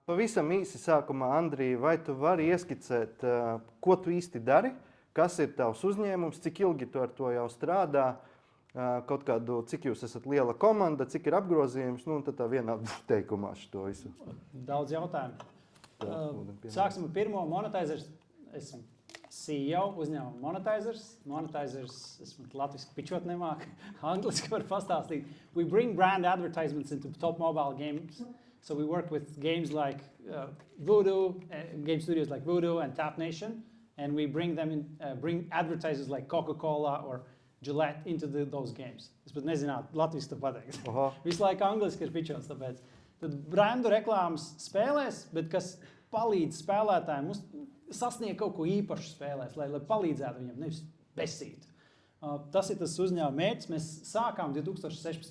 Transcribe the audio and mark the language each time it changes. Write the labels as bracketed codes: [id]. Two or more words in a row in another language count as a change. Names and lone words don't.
[lv] pavisam īsi sākumā, Andrija, vai tu vari ieskicēt, ko tu īsti dari, kas ir tavs uzņēmums, cik ilgi tu ar to jau strādā, kaut kādu, cik jūs esat liela komanda, cik ir apgrozījums, un tad tā vienā teikumā šo visu. Daudz jautājumu. Sāksim ar pirmo. Monetizers. Esmu CEO uzņēmuma Monetizers. Monetizers, esmu latviski pičot nemāk, angliski var pastāstīt. [en] We bring brand advertisements into top mobile games. So we work with games like Voodoo, game studios like Voodoo and Tap Nation, and we bring them in, bring advertisers like Coca-Cola or Gillette into those games. [lv] Es pat nezinātu, latviski to pateikt. Visu laiku angliski ir pičots, tāpēc. Tad brandu reklāmas spēlēs, bet kas palīdz spēlētājiem sasniegt kaut ko īpašu spēlēs, lai palīdzētu viņam, nevis besīt. Tas ir tas uzņēmuma mērķis. Mēs sākām 2016.